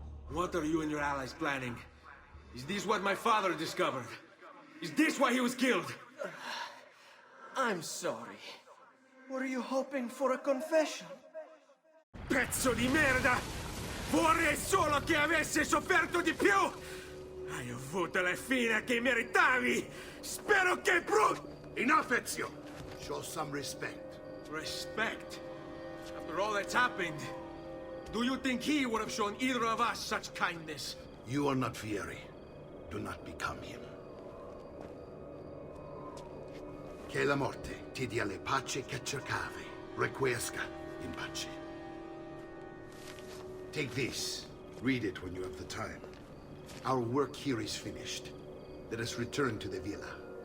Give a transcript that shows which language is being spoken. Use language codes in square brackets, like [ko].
[en] What are you and your allies planning? Is this what my father discovered? Is this why he was killed? I'm sorry. Were you hoping for a confession? [it] Pezzo di merda! Vorrei solo che avesse sofferto di più! Hai avuto la fine che meritavi! Spero che [en] Enough, Ezio! Show some respect. Respect? After all that's happened, do you think he would have shown either of us such kindness? You are not Vieri. Do not become him. [it] Che la morte ti dia le pace che cercavi. [la] Requiesca in pace. [en] Take this. Read it when you have the time. Our work here is finished. Let us return to the villa.